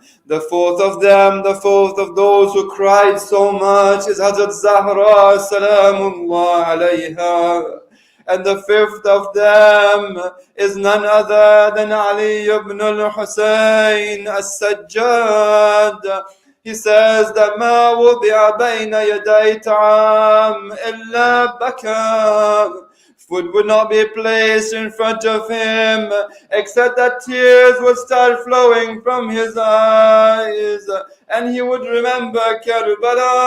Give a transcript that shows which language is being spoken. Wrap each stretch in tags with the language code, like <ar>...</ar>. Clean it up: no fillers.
<en>The fourth of those who cried so much is Hazrat Zahra salamullah alayha. And the fifth of them is none other than Ali ibn al-Husayn as-Sajjad. He says that</en> <ar>ما وضع بين يدي طعام إلا بكى.</ar> <en>Food would not be placed in front of him except that tears would start flowing from his eyes, and he would remember Karbala.</en>